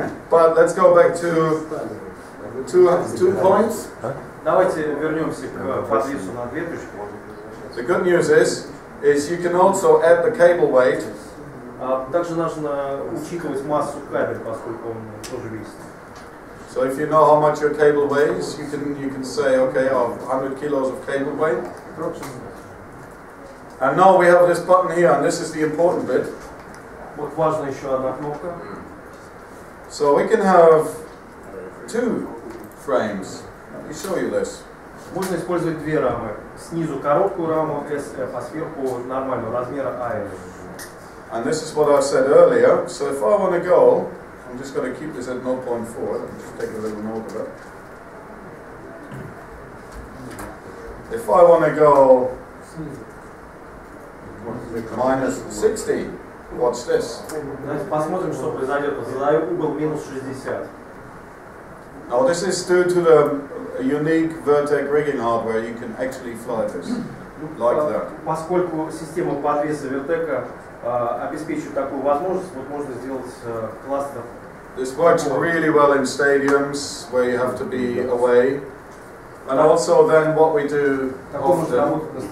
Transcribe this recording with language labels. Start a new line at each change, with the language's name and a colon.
English: But let's go back to two points.
Russian: Давайте вернемся к подвесу на две точки.
English: The good news is you can also add the cable weight.
Russian: Также нужно учитывать массу кабеля, поскольку он тоже весит.
English: So if you know how much your cable weighs, you can say, okay, I have 100 kilos of cable weight. And now we have this button here, and this is the important bit.
Russian: Вот важна еще одна кнопка.
English: So we can have 2 frames. Let me show you this.
Russian: Можно использовать две рамы. Снизу короткую раму SF, а сверху нормального размера AF.
English: And this is what I said earlier. So if I want to go, I'm just going to keep this at 0.4. Let me just take a little note of it. If I want to go minus 60, watch this.
Russian: Давайте посмотрим, что произойдет. Задаю угол минус 60.
English: Now this is due to the unique Vertec rigging hardware. You can actually fly this like that.
Russian: Поскольку система подвеса Vertec обеспечивает такую возможность, вот можно сделать кластер.
English: This works really well in stadiums where you have to be away. And also then what we do often,